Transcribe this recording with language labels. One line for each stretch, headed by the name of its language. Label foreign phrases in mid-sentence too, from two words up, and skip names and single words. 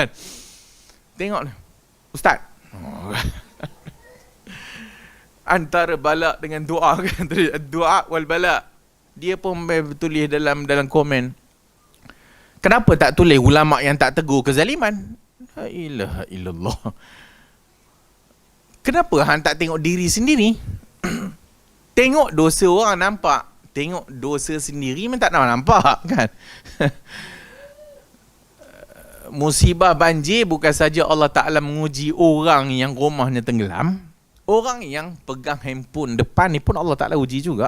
Malay: Tengok ni, Ustaz. Antara balak dengan doa kan,
Arabic: الدعاء والبلاء.
Malay: Dia pun tulis dalam komen, kenapa tak tulis ulama yang tak tegur kezaliman?
Arabic: لا إله إلا الله.
Malay: Kenapa hang tak tengok diri sendiri? Tengok dosa orang nampak, tengok dosa sendiri memang tak nampak kan. Musibah banjir bukan saja Allah Ta'ala menguji orang yang rumahnya tenggelam, orang yang pegang handphone depan ni pun Allah Ta'ala uji juga.